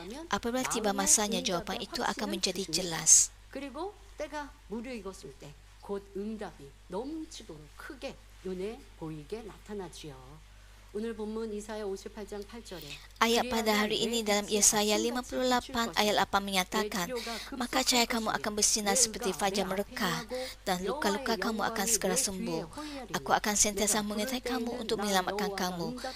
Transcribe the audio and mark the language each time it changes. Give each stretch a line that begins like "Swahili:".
Malay: Apabila tiba masanya, jawapan itu akan menjadi jelas.
Korean: 그리고 때가 무르익었을 때 곧 응답이 넘치도록 크게 눈에 보이게 나타나지요. 오늘 본문 이사야 58장 8절에
Malay: Ayat pada hari ini dalam Yesaya 58 ayat 8 menyatakan, maka cahaya kamu akan bersinar seperti fajar mereka dan luka-luka kamu akan segera sembuh. Aku akan sentiasa menyertai kamu untuk menyelamatkan kamu.